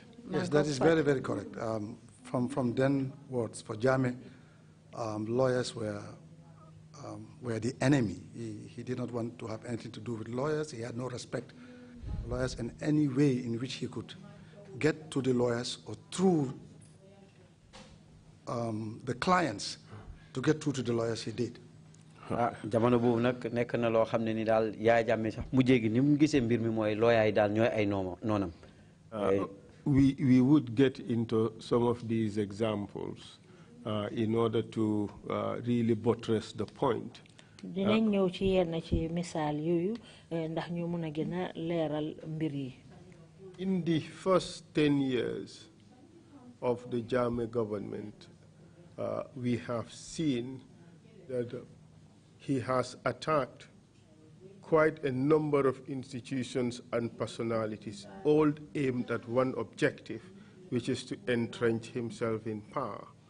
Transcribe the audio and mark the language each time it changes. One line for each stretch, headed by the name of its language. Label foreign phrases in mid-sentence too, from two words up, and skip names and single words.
English: Yes, that is very, very correct. From then onwards, for Jammeh, lawyers were the enemy. He did not want to have anything to do with lawyers. He had no respect for lawyers, and any way in which he could get to the lawyers or through the clients to get through to the lawyers, he did.
Wolof: jamono boobu nag nekk na loo xam ne ni daal Yaya Jammeh sax mu jéegi ni mu gisee mbir mi mooy lawyer yi daal ñooy ay noonam.
English: We would get into some of these examples in order to really buttress the point.
Wolof: Dinañ ñëw ci yenn ci misaal yooyu ndax ñu mun a gën a leeral mbir yi.
English: In the first 10 years of the Jammeh government, we have seen that he has attacked quite a number of institutions and personalities, all aimed at one objective, which is to entrench himself in power.